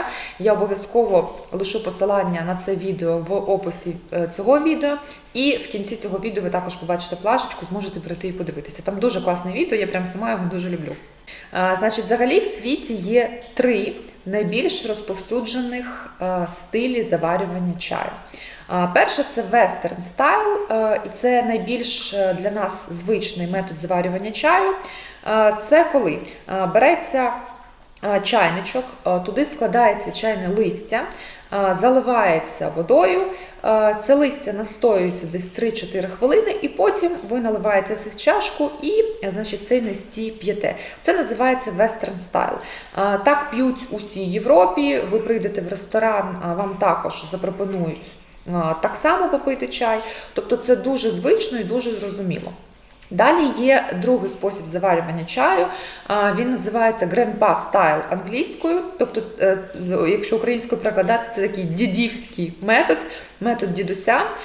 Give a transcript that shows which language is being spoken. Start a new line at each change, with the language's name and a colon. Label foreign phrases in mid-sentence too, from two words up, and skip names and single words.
Ukrainian: Я обов'язково лишу посилання на це відео в описі цього відео, і в кінці цього відео ви також побачите плашечку, зможете прийти і подивитися. Там дуже класне відео, я прям сама його дуже люблю. Значить, взагалі в світі є 3 найбільш розповсюджених стилі заварювання чаю. Перше – це
English: western style,
Ukrainian: і це найбільш для нас звичний метод заварювання чаю. Це коли береться чайничок, туди складається чайне листя, заливається водою, це листя настоюється десь 3-4 хвилини, і потім ви наливаєте це в чашку і, значить, цей настій п'єте. Це називається
English: western style.
Ukrainian: Так п'ють усій Європі, ви прийдете в ресторан, вам також запропонують так само попити чай, тобто це дуже звично і дуже зрозуміло. Далі є другий спосіб заварювання чаю, він називається
English: grandpa style
Ukrainian: англійською, тобто, якщо українською перекладати, це такий дідівський метод дідуся.